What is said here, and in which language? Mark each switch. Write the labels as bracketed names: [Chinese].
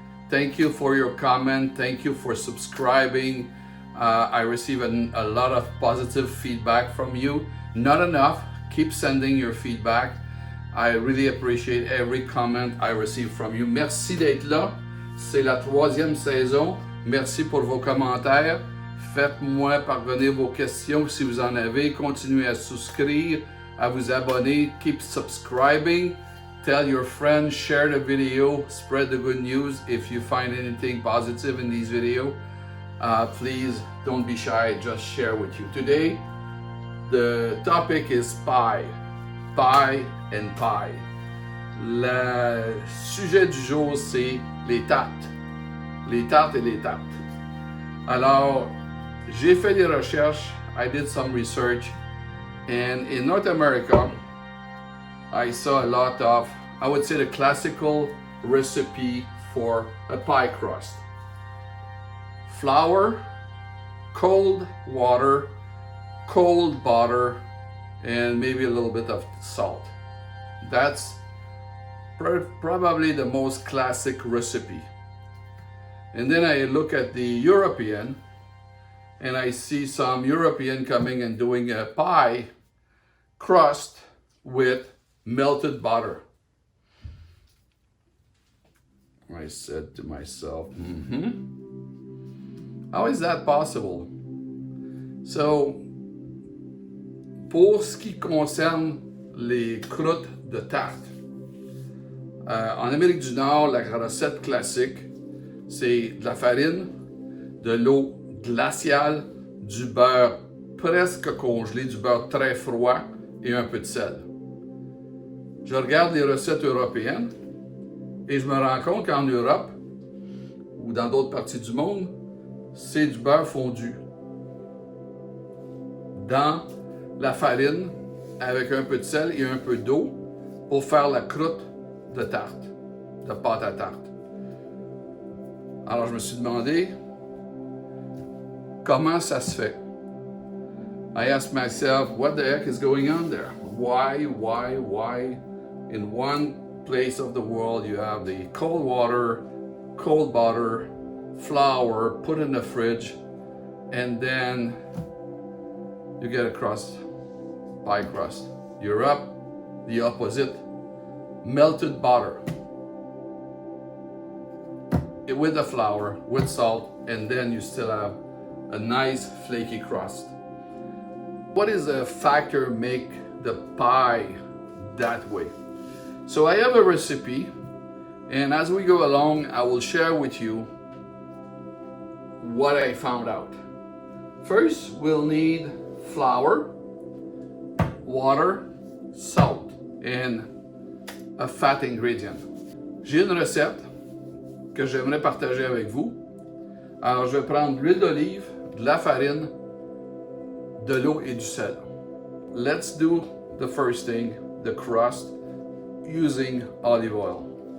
[English] Thank you for your comment. Thank you for subscribing. I receive a lot of positive feedback from you. Not enough. Keep sending your feedback. I really appreciate every comment I receive from you. [French] Merci d'être là. C'est la 3e saison. Merci pour vos commentaires. Faites-moi parvenir vos questions si vous en avez. Continuez à souscrire, à vous abonner. [English] Keep subscribing. Tell your friends, share the video, spread the good news. If you find anything positive in these videos, please don't be shy, just share with you. Today, the topic is pie. Pie and pie. [French] Le sujet du jour, c'est les tartes. Les tartes et les tartes. Alors, j'ai fait des recherches, [English] I did some research, and in North America, I saw a lot of, I would say, the classical recipe for a pie crust. Flour, cold water, cold butter, and maybe a little bit of salt. That's probably the most classic recipe. And then I look at the European, and I see some European coming and doing a pie crust with melted butter. I said to myself, how is that possible? [French] So, pour ce qui concerne les croûtes de tarte, en Amérique du Nord, la recette classique, c'est de la farine, de l'eau glaciale, du beurre presque congelé, du beurre très froid et un peu de sel. Je regarde les recettes européennes et je me rends compte qu'en Europe ou dans d'autres parties du monde, c'est du beurre fondu dans la farine avec un peu de sel et un peu d'eau pour faire la croûte de tarte, de pâte à tarte. Alors je me suis demandé comment ça se fait. [English] I asked myself, what the heck is going on there? Why? In one place of the world, you have the cold water, cold butter, flour, put in the fridge, and then you get a crust, pie crust. Europe, the opposite, melted butter with the flour, with salt, and then you still have a nice flaky crust. What is the factor make the pie that way? So I have a recipe, and as we go along, I will share with you what I found out. First, we'll need flour, water, salt, and a fat ingredient. [French] J'ai une recette que j'aimerais partager avec vous. Alors, je vais prendre l'huile d'olive, de la farine, de l'eau et du sel. [English] Let's do the first thing, the crust, using olive oil.